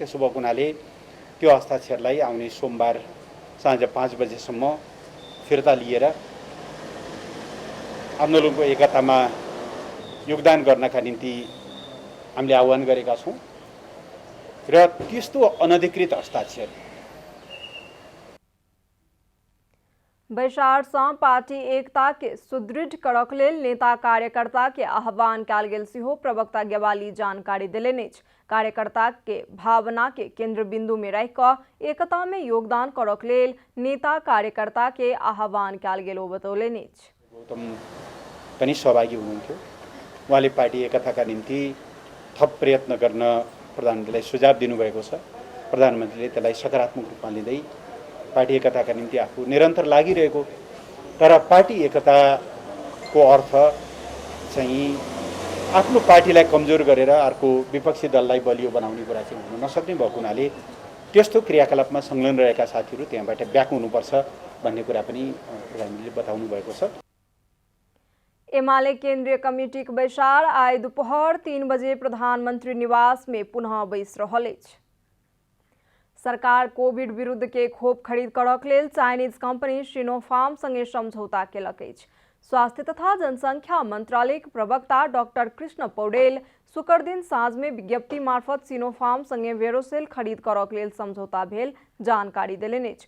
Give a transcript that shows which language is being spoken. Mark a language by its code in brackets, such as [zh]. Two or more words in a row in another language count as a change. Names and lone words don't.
[ne] त्यसो भएको हुनाले त्यो हस्ताक्षरलाई आउने सोमबार साँझ 5 बजेसम्म फिर्ता लिएर आन्दोलनको एकतामा योगदान गर्नका निम्ति हामीले आह्वान गरेका छौँ र त्यस्तो अनधिकृत हस्ताक्षर [mai] बैसारसँ पार्टी एकता के सुदृढ़ करक लेल नेता कार्यकर्ता के आह्वान कयल गेल सेहो प्रवक्ता गेवाली जानकारी देलनि अछि। कार्यकर्ता के भावना के केंद्र बिंदु में रहि कऽ एकता में योगदान करक लेल नेता कार्यकर्ता के आह्वान कयल गेल बतौलनि अछि। [ne] गौतम पनि सहभागी हुनुहुन्थ्यो। उहाँले पार्टी एकताका निम्ति थप प्रयत्न गर्न प्रधानमन्त्रीलाई सुझाव दिनुभएको छ। प्रधानमन्त्रीले त्यसलाई सकारात्मक रूपमा लिँदै पार्टी एकताका निम्ति आफू निरन्तर लागिरहेको, तर पार्टी एकताको अर्थ चाहिँ आफ्नो पार्टीलाई कमजोर गरेर अर्को विपक्षी दललाई बलियो बनाउने कुरा चाहिँ हुन नसक्ने भएको हुनाले त्यस्तो क्रियाकलापमा संलग्न रहेका साथीहरू त्यहाँबाट ब्याक हुनुपर्छ भन्ने कुरा पनि प्रधानमन्त्रीले बताउनु भएको छ। [mai] एमाले केंद्रीय कमेटी के बैसार आइ दोपहर 3 बजे प्रधानमंत्री निवास में पुनः बैस रहल अछि। सरकार कोविड विरुद्ध के खोप खरीद करक लेल [en] Chinese company [mai] सिनोफार्म संगे समझौता केलक अछि। स्वास्थ्य तथा जनसंख्या मंत्रालय के प्रवक्ता डॉक्टर कृष्ण पौडेल शुक्र दिन साँझ में विज्ञप्ति मार्फत सिनोफार्म संगे वेरोसेल खरीद करक लेल समझौता भेल जानकारी देलनि अछि।